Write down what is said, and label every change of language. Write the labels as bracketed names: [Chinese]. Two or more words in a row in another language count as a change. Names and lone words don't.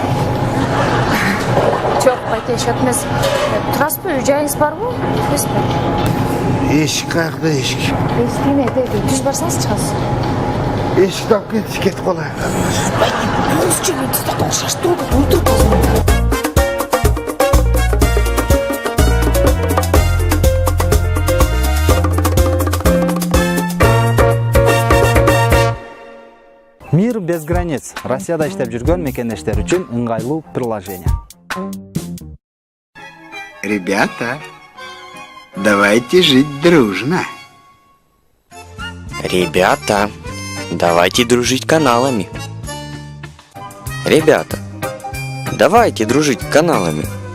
[Kyrgyz] Жок, байке, счет эмес. Турасызбы, үй жайыңыз барбы? Эмеспи? Эшик каякта эшик? Эшикине түз барсаңыз чыгасыз. Эшикти алып кетип калайын. Байке, өзүчө мен түздө шаштырып отуруп калсам. [Russian] Мир без границ. [Kyrgyz] Россияда иштеп жүргөн мекендештер үчүн ыңгайлуу приложение. [Russian] Ребята, давайте жить дружно. Ребята, давайте дружить каналами. Ребята, давайте дружить каналами.